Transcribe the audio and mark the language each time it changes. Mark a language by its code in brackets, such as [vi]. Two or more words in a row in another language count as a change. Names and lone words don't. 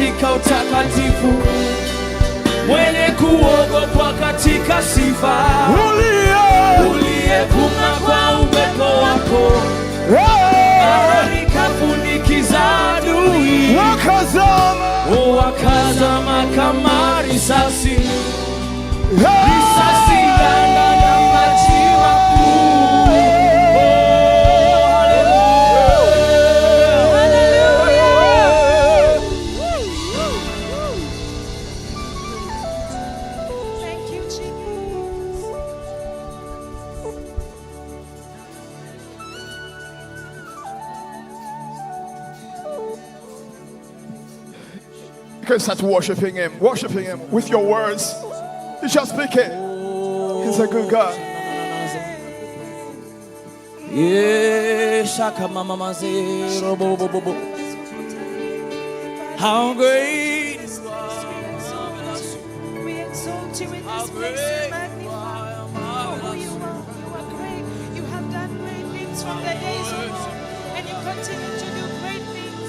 [sw] katika utakatifu, mwenye kuogopwa katika sifa, uliyevuma kwa uwepo wako, bahari kafunikiza adui, wakazama kama risasi, risasi ganda na maji makuu. [en] Thank you, Jesus. You can start worshiping him with your words. You just speak it. He's a good God. Shaka mama mazero bo bo bo bo. How great is We exalt you in this place. We magnify who you are. You are great. You have done great things from the days of old, and you continue to do great things.